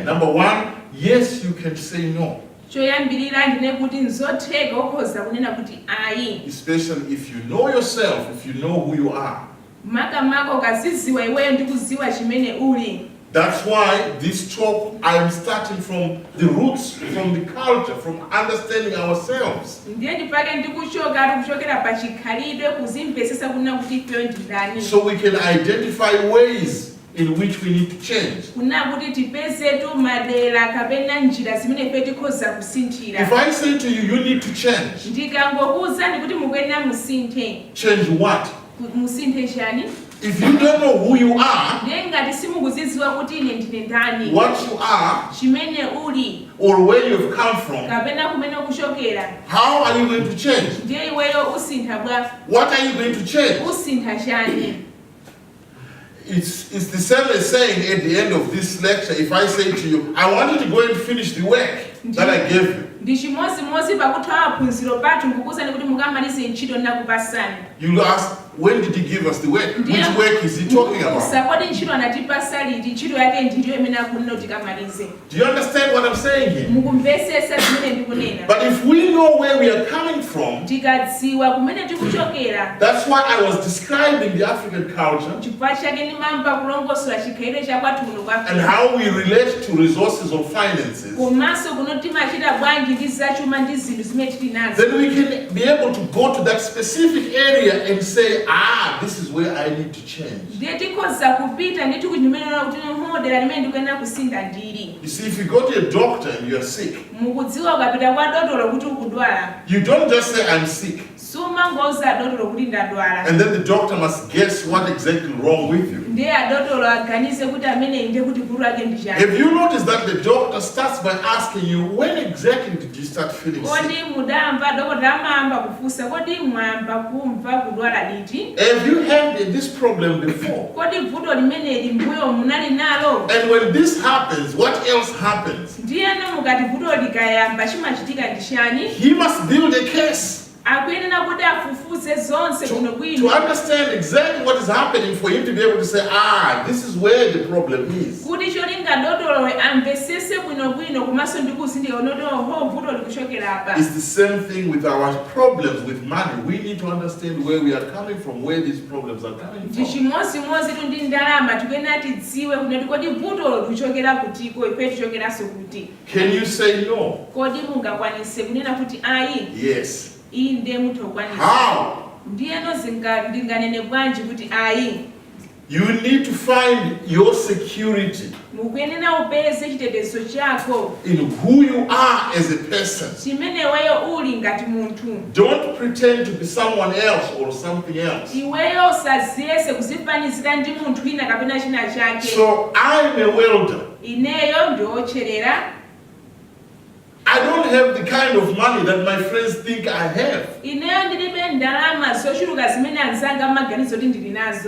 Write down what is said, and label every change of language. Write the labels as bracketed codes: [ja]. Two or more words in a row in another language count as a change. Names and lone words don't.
[en] Number one, yes, you can say no. Especially if you know yourself, if you know who you are. That's why this talk, I am starting from the roots, from the culture, from understanding ourselves. [ny] ndiye ndipake ndikuchokera pachikhalidwe kuzimvesesa kuna kuti ifeyo ndindani [en] So we can identify ways in which we need to change. [ny] kuna kuti tipezetu madera kapena njira zimene ife tikhoza kusinthira. [en] If I say to you, you need to change, [ny] Ndikangokuza ndikuti mukuyenera musinthe. [en] change what? [ny] Musinthe chani? [en] If you don't know who you are, [ny] ndiye ngati simukuzidziwa kuti ine ndine ndani, [en] what you are, [ny] chimene uli [en] or where you've come from, [ny] kapena kumene ukuchokera, [en] how are you going to change? [ny] ndiye iweyo usintha bwa [en] What are you going to change? [ny] usintha chani? [en] It's the same as saying at the end of this lecture, if I say to you, I want you to go and finish the work that I gave you. [ny] Ndi chimozimozi pakuthawa phunziro pathu nkukuwuzani kuti mukamalize ntchito ndakupasani. [en] You'll ask, when did he give us the work? Which work is he talking about? [ny] Kodi ntchito anatipasa liti, ntchito yake ndiyo imene akunena kuti tikamalize. [en] Do you understand what I'm saying here? [ny] Mukumvesesa zimene ndikunena. [en] But if we know where we are coming from, [ny] Tikadziwa kumene tikuchokera, [en] that's why I was describing the African culture [ny] chifukwa chake ndimamba kulongosola chikhalidwe cha kwathu muno kwa [en] and how we relate to resources or finances. [ny] komanso kuno timachita bwanji ndi zachuma ndi zinthu zimene tili nazo. [en] Then we can be able to go to that specific area and say, this is where I need to change. [ny] Ndiye tikhoza kupita ndi tikuchimenera kuti modera limene ndikuyenera kusintha ndili. [en] You see, if you go to a doctor and you're sick, [ny] Mukudziwa ukapita kwa dotolo kuti ukudwala, [en] you don't just say, I'm sick. [ny] sumangouza dotolo kuti ndadwala. [en] And then the doctor must guess what exactly wrong with you. [ny] Ndiye adotolo aganize kuti amene inde kuti gulu ake ndi chani. [en] Have you noticed that the doctor starts by asking you, when exactly did you start feeling sick? [ny] Kodi mudamva dokotela amamba kufunsa kodi mwamba kumva kudwala liti? [en] Have you had this problem before? [ny] Kodi vuto limeneli mbuyo munali nalo? [en] And when this happens, what else happens? [ny] Ndiyeno mukati vuto likayamba chimachitika ndi chani? [en] He must build a case [ny] Akuyenera kuti afufuze zonse kuno [en] to [ny] bwino. [en] understand exactly what is happening for him to be able to say, this is where the problem is. [ny] Kuti cholinga dotolo amvesese bwino komanso ndikuzindika ho vuto likuchokera apa. [en] It's the same thing with our problems with money. We need to understand where we are coming from, where these problems are coming [ny] Ndi [en] from. [ny] chimozimozi tu ndi ndalama tikuyenera tidziwe kuti kodi vuto likuchokera kutiko ife tichokeranso kuti. [en] Can you say no? [ny] Kodi mungakwanise kunena kuti ayi [en] Yes. [ny] inde mutokwanisa. [en] How? [ny] Ndiyeno ndinganene bwanji kuti ayi. [en] You need to find your security [ny] Mukuyenera upeze chitetezo chako [en] in who you are as a person. [ny] chimene iweyo uli ngati munthu. [en] Don't pretend to be someone else or something else. [ny] Iweyo usaziyese kuzifanizira ndi munthu ina kapena china chake. [en] So I'm a welder. [ny] Ineyo ndiotcherera. [en] I don't have the kind of money that my friends think I have. [ny] Ineyo ndilibe ndalama zochuluka zimene anzanga amaganizo kuti ndili nazo.